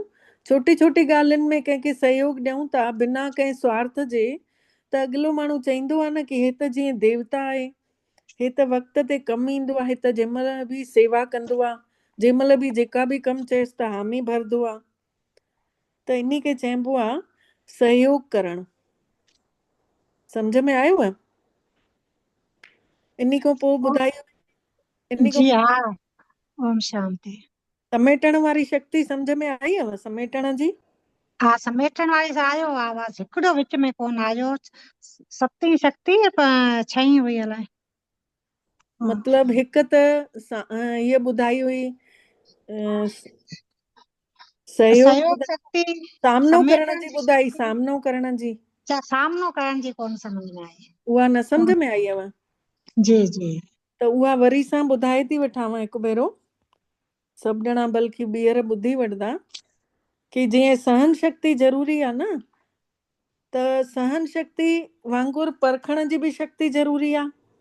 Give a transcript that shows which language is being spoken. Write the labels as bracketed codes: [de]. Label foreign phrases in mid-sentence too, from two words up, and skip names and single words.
[sd] छोटी छोटी ॻाल्हियुनि में कंहिंखे सहयोग ॾियूं था बिना कंहिं स्वार्थ जे, त अॻिलो माण्हू चईंदो आहे न कि हे त जीअं देवता आहे, हे त वक़्त ते कमु ईंदो आहे, त जंहिं महिल बि सेवा कंदो आहे, जंहिं महिल बि जेका बि कमु चएसि त हामी भरंदो आहे। त इन खे चइबो आहे सहयोग करणु। सम्झ में आयुव? इन खां पोइ ॿुधायो, इन खां जी हा। ओम शांति। समेटण वारी शक्ति सम्झ में आई हुव? समेटण जी हा समेटण वारी सां आयो आवाज़, हिकिड़ो विच में कोन आयो। 7 शक्ति 6 हुई अलाए। मतलब हिकु त हीअ ॿुधाई हुई सहयोग सहयोग शक्ति, सामनो करण समेटण जी जी ॿुधाई, शक्ति। सामनो करण जी, सामनो करण जी कोन समझ में आई। उहा न सम्झ में आई हुव? जी जी। त उहा वरी सां ॿुधाए थी वठांव हिकु भेरो, सभु ॼणा बल्कि ॿीहर ॿुधी वठंदा, कि जीअं सहन शक्ति ज़रूरी आहे न, त सहन शक्ति वांगुरु परखण जी बि शक्ति ज़रूरी आहे।